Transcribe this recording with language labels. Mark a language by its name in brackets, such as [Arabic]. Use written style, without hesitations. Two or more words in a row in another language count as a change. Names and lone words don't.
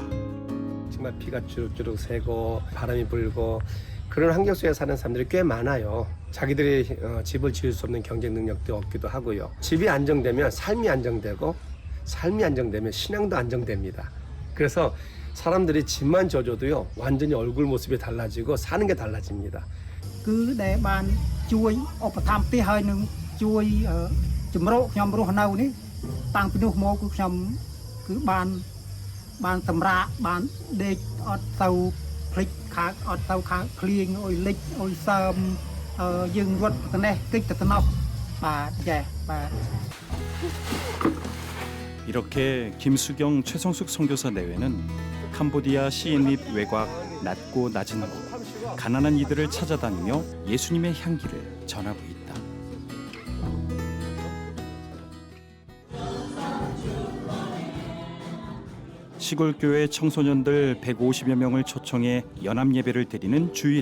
[Korean] 정말 피가 주룩주룩 새고 바람이 불고 그런 환경 속에 사는 사람들이 꽤 많아요. 자기들이 집을 지을 수 없는 경제 능력도 없기도 하고요. 집이 안정되면 삶이 안정되고 삶이 안정되면 신앙도 안정됩니다. 그래서 사람들이 집만 져줘도요 완전히 얼굴 모습이 달라지고 사는 게 달라집니다. cứ để ban [Khmer] ជួយឧបត្ថម្ភទីហើយនឹងជួយជំរកខ្ញុំរស់នៅនេះតាំងពីនោះមកគឺខ្ញុំគឺបានសម្រាកបានដេកអត់ទៅភ្លេចខាតអត់ទៅខាតភ្លៀងអុយលិចអុយសើមយើងរត់ទៅនេះតិចទៅណោះបាទចេះបាទ [Korean] 이렇게 김수경 최성숙 선교사 내외는 캄보디아 시엔릿 외곽 낮고 낮은 곳 가난한 이들을 찾아다니며 예수님의 향기를 전하고 있다. 시골교회 청소년들 150여 명을 초청해 연합 예배를 드리는 주일.